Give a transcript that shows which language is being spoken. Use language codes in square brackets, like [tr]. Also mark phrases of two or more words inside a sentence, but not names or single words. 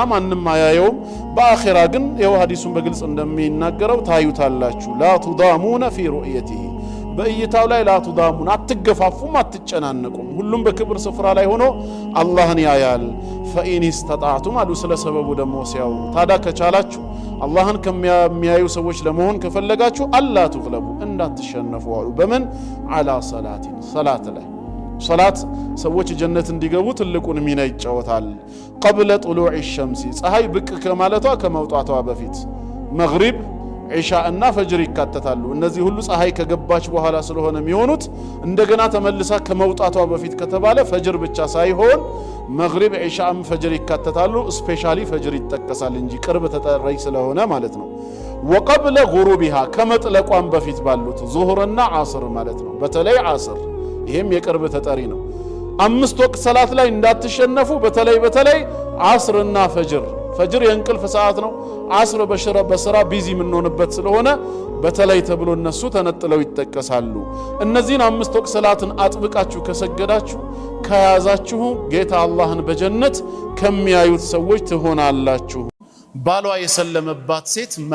[am] ማንንም አያየውም በአኺራ ግን የው ሐዲሱን በግልጽ እንደሚናገረው ታዩታላችሁ [ar] لا تضامون في رؤيته [am] በእይታው ላይ [ar] لا تضامون [am] አትገፋፉም አትጨናነቁም ሁሉም በክብር ስፍራ ላይ ሆኖ አላህን ያያል [ar] فإن استطعتم [am] አሉ ስለ ሰበቡ ደግሞ ሲያው ታዳ ከቻላችሁ አላህን ከሚያዩ ሰዎች ለመሆን ከፈለጋችሁ [ar] ألا تغلبوا [am] እንዳትሸነፉ አሉ በምን አላ ሰላት ላይ ሰላት ሰዎች ጀነት እንዲገቡ ትልቁን ሚና ይጫወታል [ar] قبل طلوع الشمس [am] ፀሐይ ብቅ ከማለቷ ከመውጣቷ በፊት መግሪብ ዒሻ እና ፈጅር ይካተታሉ እነዚህ ሁሉ ፀሐይ ከገባች በኋላ ስለሆነ የሚሆኑት እንደገና ተመልሳ ከመውጣቷ በፊት ከተባለ ፈጅር ብቻ ሳይሆን መግሪብ ዒሻም ፈጅር ይካተታሉ ስፔሻሊ ፈጅር ይጠቀሳል እንጂ ቅርብ ተጠራይ ስለሆነ ማለት ነው [ar] وقبل غروبها [am] ከመጥለቋም በፊት ባሉት ዙህርና ዓስር ማለት ነው በተለይ ዓስር ይሄም የቅርብ ተጠሪ ነው አምስት ወቅት ሰላት ላይ እንዳትሸነፉ በተለይ ዓስርና ፈጅር የእንቅልፍ ሰዓት ነው ዓስር በስራ ቢዚ ምንሆንበት ስለሆነ በተለይ ተብሎ እነሱ ተነጥለው ይጠቀሳሉ እነዚህን አምስት ወቅት ሰላትን አጥብቃችሁ ከሰገዳችሁ ከያዛችሁ ጌታ አላህን በጀነት ከሚያዩት ሰዎች ትሆናላችሁ ባሏ የሰለመባት ሴት